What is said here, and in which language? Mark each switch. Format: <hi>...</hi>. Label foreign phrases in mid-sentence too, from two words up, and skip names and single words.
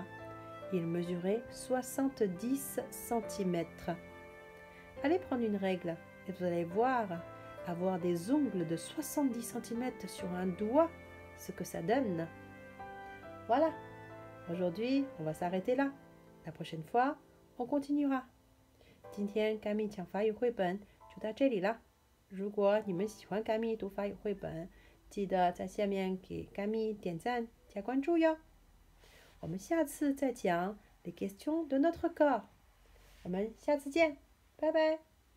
<fr>Ils mesuraient 70 cm. Allez prendre une règle et vous allez voir avoir des ongles de 70 cm sur un doigt, ce que ça donne. Voilà, aujourd'hui, on va s'arrêter là. La prochaine fois, on continuera.</fr> <zh>今天Camille讲法语绘本就到这里了。如果你们喜欢Camille读法语绘本，记得在下面给Camille点赞加关注哟。我们下次再讲</zh> <fr>les questions de notre corps。</fr> <zh>我们下次见，拜拜。</zh>